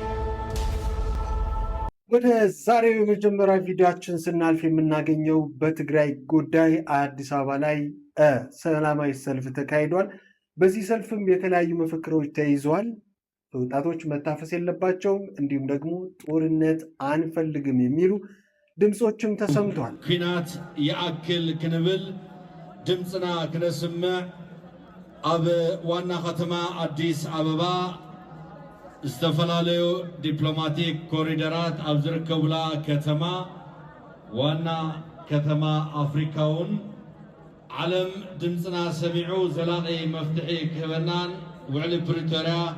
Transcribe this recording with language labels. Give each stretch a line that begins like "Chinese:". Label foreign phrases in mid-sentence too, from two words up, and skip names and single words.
Amharic: ወደ ዛሬው የመጀመሪያ ቪዲዮአችን ስናልፍ የምናገኘው በትግራይ ጉዳይ አዲስ አበባ ላይ ሰላማዊ ሰልፍ ተካሂዷል። በዚህ ሰልፍም የተለያዩ መፈክሮች ተይዘዋል። ወጣቶች መታፈስ የለባቸውም፣ እንዲሁም ደግሞ ጦርነት አንፈልግም የሚሉ ድምጾችም ተሰምቷል።
Tigrinya: ኩናት የአክል ክንብል ድምፅና ክነስምዕ ኣብ ዋና ከተማ አዲስ አበባ ዝተፈላለዩ ዲፕሎማቲክ ኮሪደራት ኣብ ዝርከቡላ ከተማ ዋና ከተማ አፍሪካውን ዓለም ድምፅና ሰሚዑ ዘላቂ መፍትሒ ክህበናን ውዕሊ ፕሪቶሪያ